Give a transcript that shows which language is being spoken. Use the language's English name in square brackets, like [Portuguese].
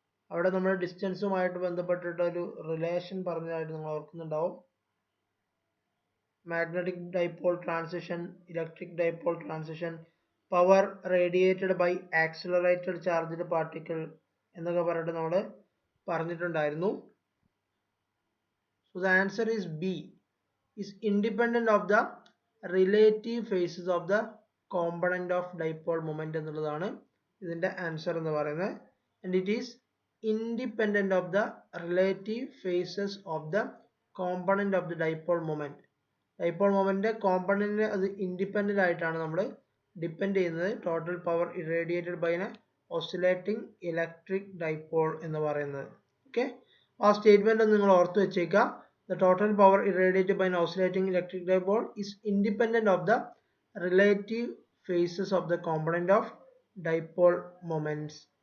[Malayalam] അവിടെ നമ്മൾ ഡിസ്റ്റൻസുമായിട്ട് ബന്ധപ്പെട്ടിട്ട് ഒരു റിലേഷൻ പറഞ്ഞതായിട്ട് നിങ്ങൾ ഓർക്കുന്നുണ്ടാവും. Magnetic dipole transition, electric dipole transition, power radiated by accelerated charged particle എന്നൊക്കെ പറഞ്ഞിട്ട് നമ്മൾ പറഞ്ഞിട്ടുണ്ടായിരുന്നു. [English] So the answer is B, is independent of the relative phases of the component of dipole moment [Malayalam] എന്നുള്ളതാണ് ഇതിന്റെ ആൻസർ എന്ന് പറയുന്നത്. [English] And it is independent of the relative phases of the component of the dipole moment. [Malayalam] Dipole moment കോമ്പണന്റിന് അത് independent ആയിട്ടാണ് നമ്മൾ depend ചെയ്യുന്നത്. [English] Total power irradiated by an oscillating electric dipole എന്ന് പറയുന്നത്. [Malayalam] ഓക്കെ, ആ സ്റ്റേറ്റ്മെന്റ് നിങ്ങൾ ഓർത്ത് വെച്ചേക്കുക. [English] The total power irradiated by an oscillating electric dipole is independent of the relative phases of the component of dipole moments.